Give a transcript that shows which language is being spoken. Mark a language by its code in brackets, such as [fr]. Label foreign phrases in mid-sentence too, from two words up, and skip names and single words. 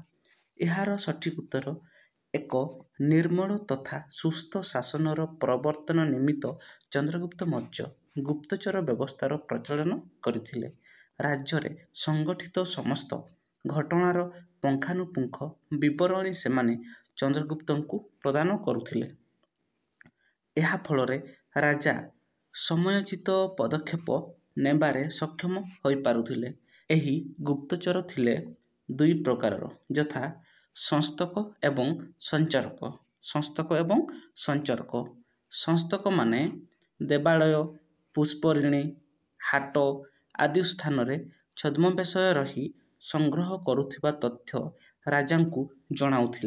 [or] ଏହାର ସଠିକ ଉତ୍ତର ଏକ ନିର୍ମଳ ତଥା ସୁସ୍ଥ ଶାସନର ପ୍ରବର୍ତ୍ତନ ନିମିତ୍ତ ଚନ୍ଦ୍ରଗୁପ୍ତ ମୌର୍ଯ୍ୟ ଗୁପ୍ତଚର ବ୍ୟବସ୍ଥାର ପ୍ରଚଳନ କରିଥିଲେ। ରାଜ୍ୟ ସଂଗଠିତ ସମସ୍ତ ଘଟଣାର ପୁଙ୍ଖାନୁପୁଙ୍ଖ ବିବରଣୀ ସେମାନେ ଚନ୍ଦ୍ରଗୁପ୍ତଙ୍କୁ ପ୍ରଦାନ କରୁଥିଲେ। ଏହା ଫଳରେ ରାଜା ସମୟୋଚିତ ପଦକ୍ଷେପ ନେବାରେ ସକ୍ଷମ ହୋଇପାରୁଥିଲେ। ଏହି ଗୁପ୍ତଚର ଥିଲେ ଦୁଇ ପ୍ରକାରର, ଯଥା ସଂସ୍ତକ ଏବଂ ସଞ୍ଚାରକ। ସଂସ୍ତକମାନେ ଦେବାଳୟ, ପୁଷ୍ପରିଣୀ, ହାଟ ଆଦି ସ୍ଥାନରେ ଛଦ୍ମବେଶରେ ରହି ସଂଗ୍ରହ କରୁଥିବା ତଥ୍ୟ ରାଜାଙ୍କୁ ଜଣାଉଥିଲେ।